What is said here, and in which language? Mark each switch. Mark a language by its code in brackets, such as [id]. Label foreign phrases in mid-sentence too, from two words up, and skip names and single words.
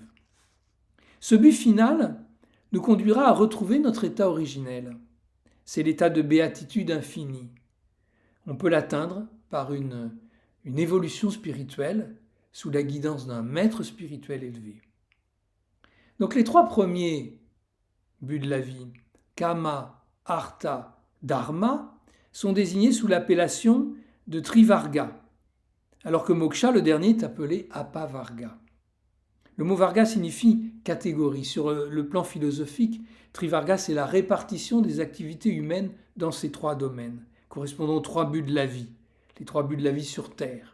[fr] Ce but final nous conduira à retrouver notre état originel. C'est l'état de béatitude infinie. On peut l'atteindre par une évolution spirituelle sous la guidance d'un maître spirituel élevé. Donc les 3 premiers buts de la vie, [sa] काम, अर्थ, धर्म, [fr] sont désignés sous l'appellation de trivarga, alors que moksha, le dernier, est appelé apavarga. Le mot varga signifie catégorie. Sur le plan philosophique, trivarga, c'est la répartition des activités humaines dans ces 3 domaines, correspondant aux 3 buts de la vie, les 3 buts de la vie sur Terre.